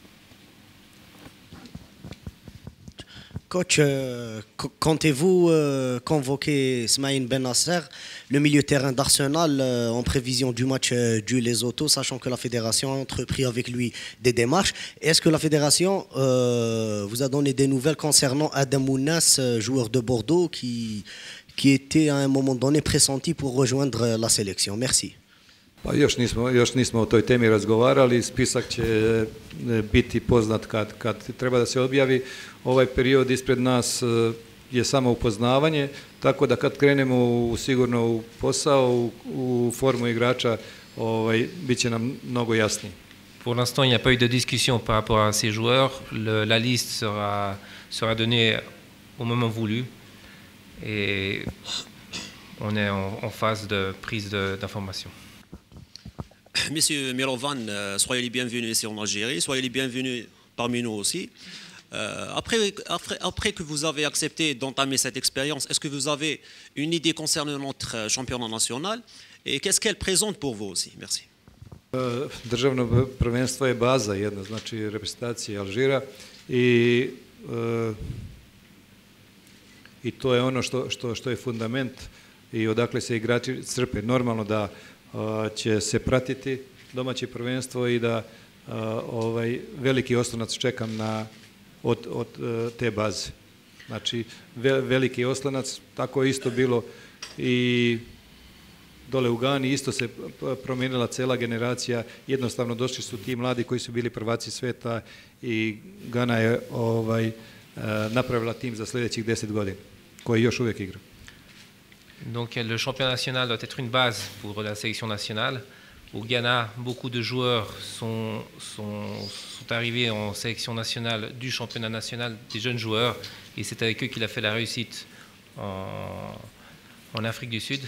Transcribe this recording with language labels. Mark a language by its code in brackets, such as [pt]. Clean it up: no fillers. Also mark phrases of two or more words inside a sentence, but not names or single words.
[fr] Coach, comptez-vous convoquer Smaïn Ben Nasser, le milieu terrain d'Arsenal, en prévision du match du Lesotho, sachant que la fédération a entrepris avec lui des démarches? Est-ce que la fédération vous a donné des nouvelles concernant Adam Mounas, joueur de Bordeaux, qui était à un moment donné pressenti pour rejoindre la sélection? Merci. [sr] Pa još nismo o toj temi razgovarali, spisak će biti poznat kad treba da se objavi. Ovaj period ispred nas je samo upoznavanje, tako da kad krenemo sigurno u posao, u formu igrača, bit će nam mnogo jasnije. [fr] Pour l'instant, il n'y a pas eu de discussion par rapport à ces joueurs. La liste sera donnée au moment voulu et on est en phase de prise d'information. Monsieur Mirovan, soyez les bienvenus ici en Algérie, soyez les bienvenus parmi nous aussi. Après que vous avez accepté d'entamer cette expérience, est-ce que vous avez une idée concernant notre championnat national et qu'est-ce qu'elle présente pour vous aussi? Merci. [sr] Državno prvenstvo je baza jedna, znači reprezentacije Alžira i to je ono što je fundament i odakle se igrači crpe. Normalno da će se pratiti domaće prvenstvo i da veliki oslonac čekam od te baze. Znači veliki oslonac, tako je isto bilo i dole u Gani, isto se promijenila cela generacija, jednostavno došli su ti mladi koji su bili prvaci sveta i Gana je napravila tim za sljedećih 10 godina, koji još uvijek igra. [fr] Donc le championnat national doit être une base pour la sélection nationale. Au Ghana, beaucoup de joueurs sont arrivés en sélection nationale du championnat national, des jeunes joueurs, et c'est avec eux qu'il a fait la réussite en Afrique du Sud.